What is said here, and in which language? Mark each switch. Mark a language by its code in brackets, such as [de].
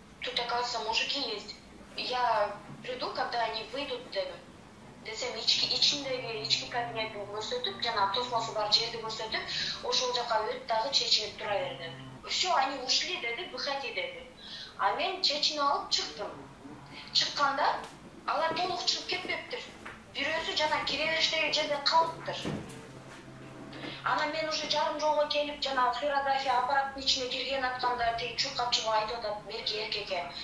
[ru] Тут, оказывается, мужики есть. Я приду, когда они выйдут, [ky] дедим. Десем ички кабинеттин көрсөтүп, жана тосмосу бар жерди көрсөтүп, ошол жака өт дагы чечинип тура берди. [ru] Все, они ушли [ky] деди, [ru] выходи деди. [ky] А мен чечинип алып чыктым. Чыкканда алар толук чыгып кетпептир. бирөөсү жана кире бериштеги жерде калыптыр. Ана мен уже жарым жолго келип жана флюорография аппараттын ичине кирген атканда тиги чуркап чыгып айтып атат мерки эркекке.